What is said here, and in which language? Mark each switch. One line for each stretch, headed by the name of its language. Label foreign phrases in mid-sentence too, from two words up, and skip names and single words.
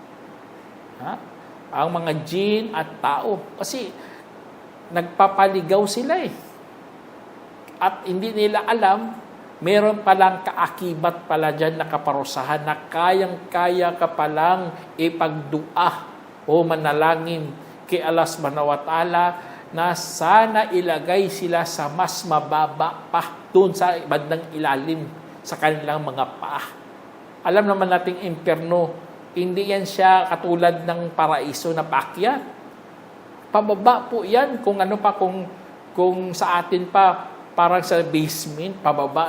Filipino: Ang mga jin at tao. Kasi nagpapaligaw sila At hindi nila alam, meron palang kaakibat pala dyan na kaparusahan na kayang-kaya ka palang ipagdua o manalangin kay
Arabic: الله سبحانه وتعالى
Filipino: na sana ilagay sila sa mas mababa pa doon sa bandang ilalim sa kanilang mga paa. Alam naman nating impyerno, hindi yan siya katulad ng paraiso na paakyat. Pababa po yan kung ano pa, kung sa atin pa, parang sa basement, pababa.